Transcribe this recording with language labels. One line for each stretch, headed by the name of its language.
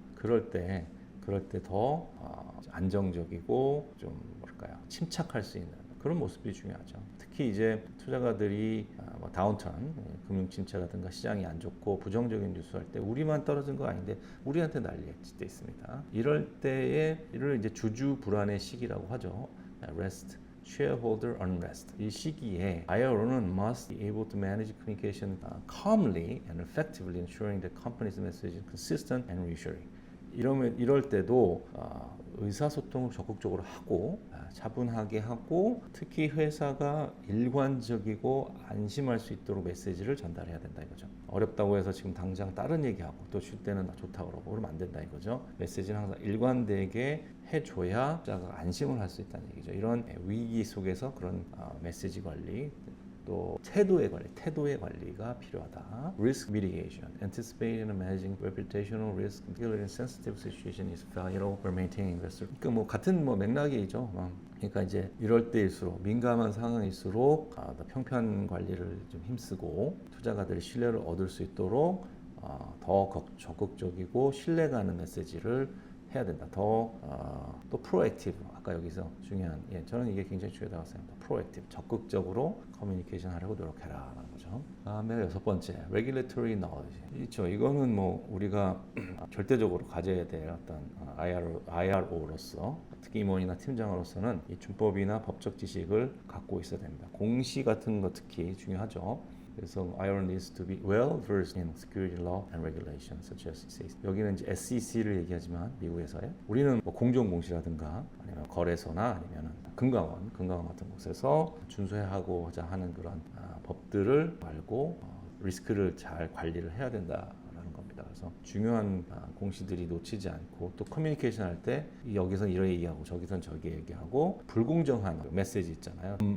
Korean: 그럴 때 더 안정적이고 좀 뭐랄까요? 침착할 수 있는 그런 모습이 중요하죠. 특히 이제 투자가들이 다운턴, 금융 침체라든가 시장이 안 좋고 부정적인 뉴스 할 때 우리만 떨어진 거 아닌데 우리한테 난리칠 때 있습니다. 이럴 때에 이를 이제 주주 불안의 시기라고 하죠.
English: rest, shareholder unrest.
Korean: 이 시기에 IRO는
English: must be able to manage communication calmly and effectively, ensuring that company's message is consistent and reassuring.
Korean: 이럴 때도 의사소통을 적극적으로 하고 차분하게 하고 특히 회사가 일관적이고 안심할 수 있도록 메시지를 전달해야 된다 이거죠. 어렵다고 해서 지금 당장 다른 얘기하고 또 쉴 때는 좋다고 그러고 그러면 안 된다 이거죠. 메시지는 항상 일관되게 해줘야 자가 안심을 할 수 있다는 얘기죠. 이런 위기 속에서 그런 메시지 관리 또 태도의 관리가 필요하다.
English: Risk mitigation, anticipating and managing reputational risk, particularly in sensitive situation, is vital for maintaining investor.
Korean: 그러니까 뭐 같은 맥락이죠. 그러니까 이제 이럴 때일수록 민감한 상황일수록 더 평판 관리를 좀 힘쓰고 투자가들의 신뢰를 얻을 수 있도록 더 적극적이고 신뢰가는 메시지를 해야 된다. 또 프로액티브. 아까 여기서 중요한 저는 이게 굉장히 중요하다고 생각합니다. 프로액티브. 적극적으로 커뮤니케이션 하려고 노력해라라는 거죠. 다음에 여섯 번째,
English: regulatory knowledge.
Korean: 있죠. 이거는 뭐 우리가 절대적으로 가져야 될 어떤 IRO로서 특히 임원이나 팀장으로서는 이 준법이나 법적 지식을 갖고 있어야 됩니다. 공시 같은 거 특히 중요하죠. 그래서
English: IR needs to be well versed in security law and regulations such as SEC.
Korean: 여기는 이제 SEC를 얘기하지만 미국에서요. 우리는 뭐 공정공시라든가 아니면 거래소나 아니면 금감원 같은 곳에서 준수하고자 하는 그런 법들을 알고 리스크를 잘 관리를 해야 된다라는 겁니다. 그래서 중요한 공시들이 놓치지 않고 또 커뮤니케이션 할 때 여기선 이런 얘기하고 저기선 저기 얘기하고 불공정한 메시지 있잖아요.